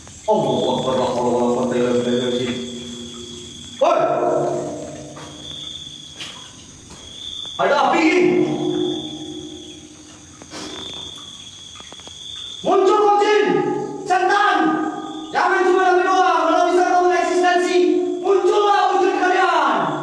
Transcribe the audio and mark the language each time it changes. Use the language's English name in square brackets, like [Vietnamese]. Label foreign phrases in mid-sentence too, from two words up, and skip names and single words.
[Arabic] الله أكبر لا حول ولا قوة إلا بالله. [Indonesian] Woi! Ada api! Muncul kau jin! Setan! Jangan cuma lagi doang, kalau bisa kamu eksistensi, muncullah wujud kalian!